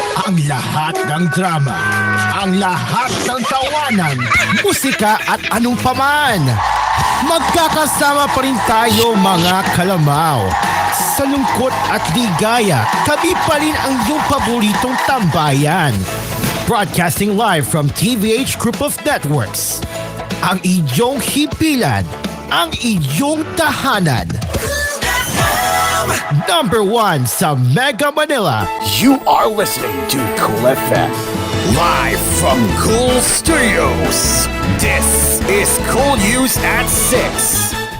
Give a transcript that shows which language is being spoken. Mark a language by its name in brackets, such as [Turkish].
[Filipino] Ang lahat ng drama, ang lahat ng tawanan, musika at anong paman. Magkakasama pa rin tayo mga kalamaw. Sa lungkot at ligaya, kami pa rin ang iyong paboritong tambayan. [English] Broadcasting live from TVH Group of Networks. [Filipino] Ang iyong hipilan, ang iyong tahanan. Number 1 sa Mega Manila. [English] You are listening to Cool FM. Live from Cool Studios. This is Cool News at 6.